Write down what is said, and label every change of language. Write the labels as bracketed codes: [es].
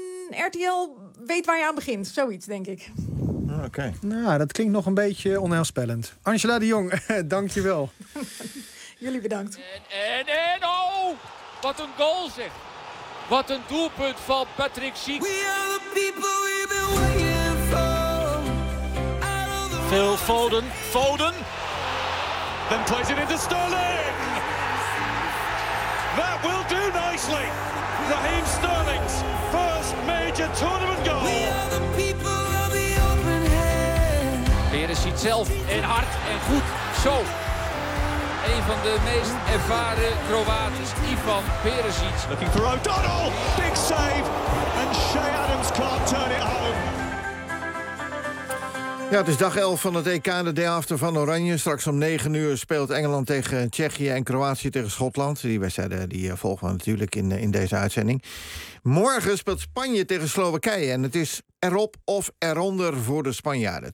[nl] RTL weet waar je aan begint. Zoiets, denk ik. Oké. [en] Okay. [nl] Nou, dat klinkt nog een beetje onheilspellend. Angela de Jong, dank je wel. Jullie bedankt. En oh! Wat een goal, zeg. Wat een doelpunt van Patrick Schick. [en] We are the people we've been waiting for. Phil Foden. Foden. Then plays it into Sterling. That will do nicely. Raheem Sterling's first major tournament goal. We are the people of the open hand. [nl] Beres ziet zelf en hard en goed. Zo. Een van de meest ervaren Kroaten, Ivan Perisic. [en] Looking for O'Donnell, big save, and Shay Adams can't turn it home. [nl] Ja, het is dag 11 van het EK, de day after van Oranje. Straks om 9 uur speelt Engeland tegen Tsjechië en Kroatië tegen Schotland. Die wedstrijden die volgen we natuurlijk in deze uitzending. Morgen speelt Spanje tegen Slowakije. En het is erop of eronder voor de Spanjaarden.